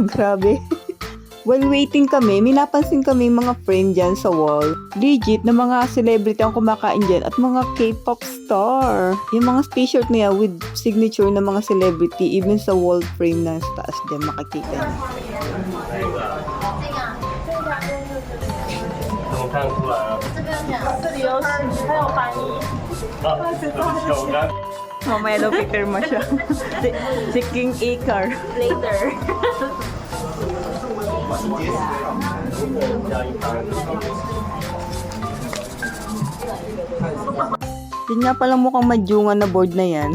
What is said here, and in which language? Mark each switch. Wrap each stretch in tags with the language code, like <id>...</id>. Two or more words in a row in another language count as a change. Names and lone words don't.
<tl>Grabe.</tl> <en>While waiting</en> <tl>kami, may napansin kami mga friend dyan sa wall. Legit na mga celebrity ang kumakain dyan at mga K-pop star. Yung mga t-shirt na yan</tl> <en>with signature</en> <tl>ng mga celebrity even sa</tl> <en>wall frame</en> <tl>na sa taas dyan makikita niya.</tl> <zh>怎么看出来啊？这里有还有翻译。有干。</zh> <tl>Mamaya daw picture mo siya. Si King Icar. Later. Yun nga palang mukhang madyungan na board na yan.</tl>